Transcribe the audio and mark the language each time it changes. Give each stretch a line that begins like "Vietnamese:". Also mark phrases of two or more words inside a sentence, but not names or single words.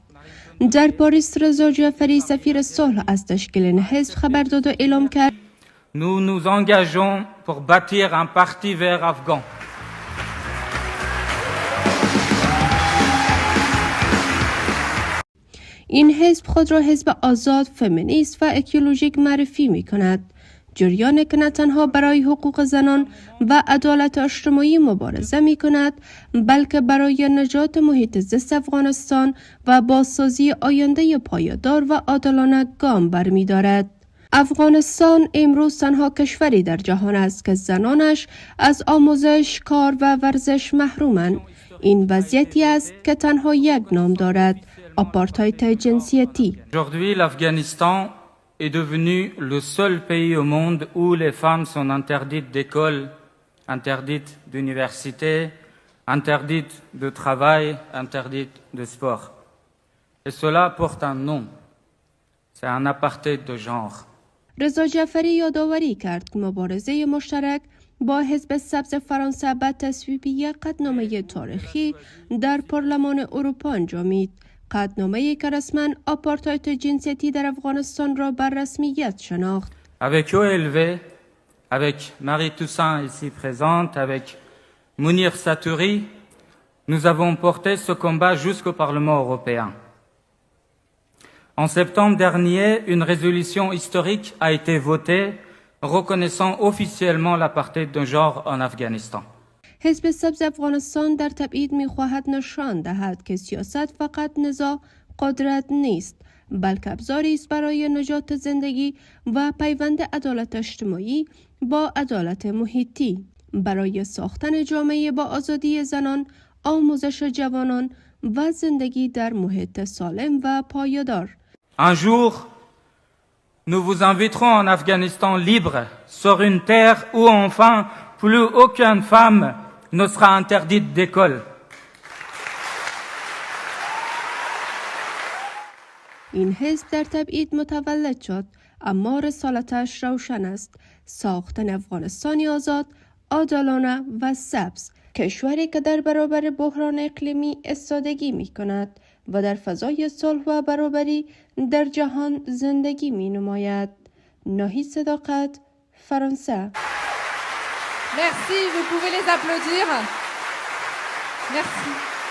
Persian: در پاریس رضا جعفری سفیر صلح از تشکیل این حزب خبر داد و اعلام کرد
French: Nous nous engageons pour bâtir un parti vert afghan.
Persian: این حزب خود را حزب آزاد، فمینیست و اکولوژیک معرفی می کند. جریان که نه تنها برای حقوق زنان و عدالت اجتماعی مبارزه می کند، بلکه برای نجات محیط زیست افغانستان و بازسازی آینده پایدار و عادلانه گام برمی دارد. افغانستان امروز تنها کشوری در جهان است که زنانش از آموزش، کار و ورزش محرومند. این وضعیتی است که تنها یک نام دارد: آپارتاید جنسیتی.
French: Aujourd'hui, l'Afghanistan est devenu le seul pays au monde où les femmes sont interdites d'école, interdites d'université, interdites de travail, interdites de sport. Et cela porte un nom. C'est un apartheid de genre.
Persian: رضا جعفری یادآوری کرد که مبارزه مشترک با حزب سبز فرانسه به تصویب یک قطعنامه تاریخی در پارلمان اروپا انجامید. قطعنامه‌ای که رسما آپارتاید جنسیتی در افغانستان را بر رسمیت شناخت.
French: Avec OLV, avec Marie Toussaint ici présente, avec Mounir Satouri, nous avons porté ce combat jusqu'au Parlement européen. En septembre dernier, une résolution historique a été votée reconnaissant officiellement l'apartheid de genre en Afghanistan.
Persian: حزب سبز افغانستان در تبعید می‌خواهد نشان دهد که سیاست فقط نزاع قدرت نیست، بلکه ابزاری است برای نجات زندگی و پیوند عدالت اجتماعی با عدالت محیطی، برای ساختن جامعه با آزادی زنان، آموزش جوانان و زندگی در محیط سالم و پایدار.
French: Un jour, nous vous inviterons en Afghanistan libre, sur une terre où enfin plus aucune femme ne sera interdite d'école.
Persian: این حزب در تبعید متولد شد، اما رسالتش روشن است: ساختن افغانستانی آزاد، عادلانه و سبز، کشوری که در برابر بحران اقلیمی ایستادگی می کند و در فضای صلح و برابری در جهان زندگی می نماید. ناهید صداقت، فرانسه.
French: Merci, vous pouvez les applaudir. Merci.